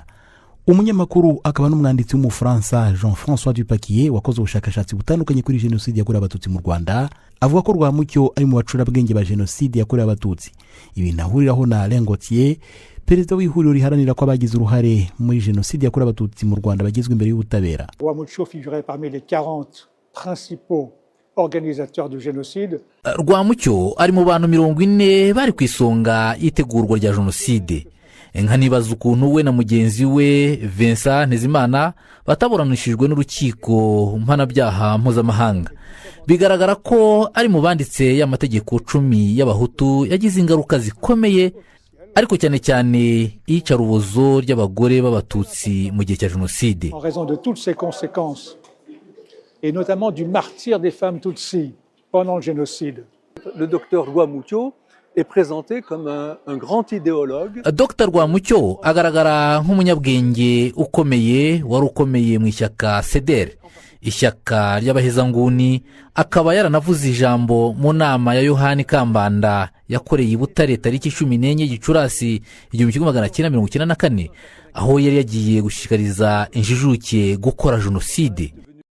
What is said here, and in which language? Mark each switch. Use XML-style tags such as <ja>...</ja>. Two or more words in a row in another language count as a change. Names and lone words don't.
<rw>Umunyamakuru akaba n'umwanditsi w'umufaransa Jean-François Dupaquier wakoze ubushakashatsi butandukanye kuri jenoside yakorewe abatutsi mu Rwanda avuga ko Rwamucyo ari mu bacurabwenge ba jenoside yakorewe abatutsi. Ibi nahuriraho na Alain Gauthier, perezida w'ihuriro riharanira ko abagize uruhare muri jenoside yakorewe abatutsi mu Rwanda bagizwe imbere y'ubutabera.</rw> <fr>Rwamucyo figurait parmi les 40 principaux organisateurs du génocide.</fr> <rw>Rwamucyo ari mu bantu 40 bari ku isonga itegurwa rya jenoside. Nka nibaza ukuntu we na mugenzi we Vincent Ntezimana bataburanishijwe n'urukiko mpanabyaha mpuzamahanga. Bigaragara ko ari mu banditse y'amategeko 10 y'abahutu yagize ingaruka zikomeye, ariko cyane cyane iyicarubozo ry'abagore b'abatutsi mu gihe cya jenoside.</rw> <fr>En raison de toutes ces conséquences et notamment du martyre des femmes tutsi pendant le génocide. Le docteur Rwamucyo est présenté comme un grand idéologue.</fr> <rw>Dr Rwamucyo agaragara nk'umunyabwenge ukomeye wari ukomeye mu ishyaka CDR, ishyaka ry'abahezanguni. Akaba yaranavuze ijambo mu nama ya Yohani Kambanda yakoreye i Butare tariki 14 Gicurasi 1994, aho yari yagiye gushikariza injijuke gukora jenoside.</rw>